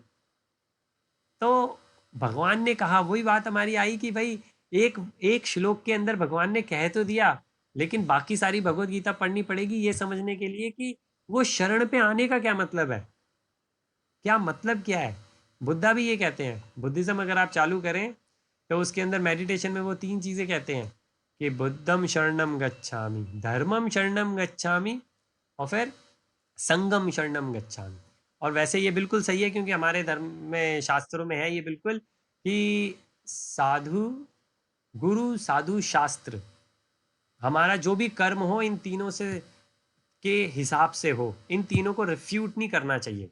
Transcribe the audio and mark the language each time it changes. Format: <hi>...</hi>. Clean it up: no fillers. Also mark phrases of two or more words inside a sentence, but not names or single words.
<hi>तो भगवान ने कहा, वही बात हमारी आई कि भाई एक एक श्लोक के अंदर भगवान ने कह तो दिया, लेकिन बाकी सारी भगवत गीता पढ़नी पड़ेगी ये समझने के लिए कि वो शरण पे आने का क्या मतलब है, क्या मतलब क्या है। बुद्धा भी ये कहते हैं, बुद्धिज्म अगर आप चालू करें तो उसके अंदर मेडिटेशन में वो 3 चीज़ें कहते हैं कि</hi> <pi>बुद्धम शरणम गच्छामि, धर्मम शरणम गच्छामि,</pi> <hi>और फिर</hi> <pi>संगम शरणम गच्छामि।</pi> <hi>और वैसे ये बिल्कुल सही है, क्योंकि हमारे धर्म में, शास्त्रों में है ये बिल्कुल कि साधु गुरु साधु शास्त्र, हमारा जो भी कर्म हो इन तीनों से के हिसाब से हो, इन तीनों को रिफ्यूट नहीं करना चाहिए।</hi>